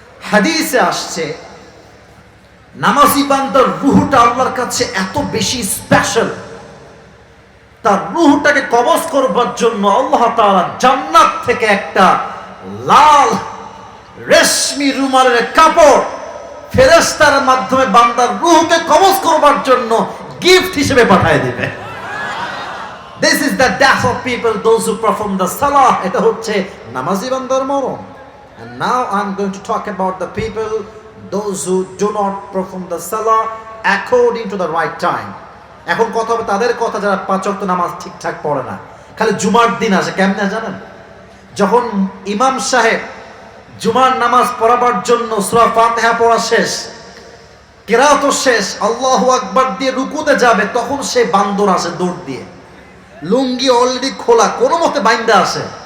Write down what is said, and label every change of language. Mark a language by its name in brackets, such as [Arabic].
[Bangla] হাদিসে আসছে নামাজি বান্দার রূহটা আল্লাহর কাছে এত বেশি স্পেশাল, তার রূহটাকে কবজ করবার জন্য আল্লাহ তাআলা জান্নাত থেকে একটা লাল রেশমি রুমালের কাপড় ফেরেশতার মাধ্যমে বান্দার রূহকে কবজ করবার জন্য গিফট হিসেবে পাঠিয়ে দিবে। [English] This is the death of people, those who perform the salah. [Bangla] এটা হচ্ছে নামাজি বান্দার মরণ। [English] And now I'm going to talk about the people, those who do not perform the salah according to the right time. [Bangla] এখন কথা হবে তাদের কথা যারা 5 ওয়াক্ত নামাজ ঠিকঠাক পড়ে না, খালি জুমার দিন আসে। কেমনে জানেন? যখন ইমাম সাহেব জুমার নামাজ পড়াবার জন্য সূরা ফাতিহা পড়া শেষ, কিরাত শেষ, আল্লাহু আকবার দিয়ে রুকুতে যাবে, তখন সে বান্দর আসে দৌড় দিয়ে, লুঙ্গি অলরেডি খোলা, কোনো মতে বাইন্দা আসে।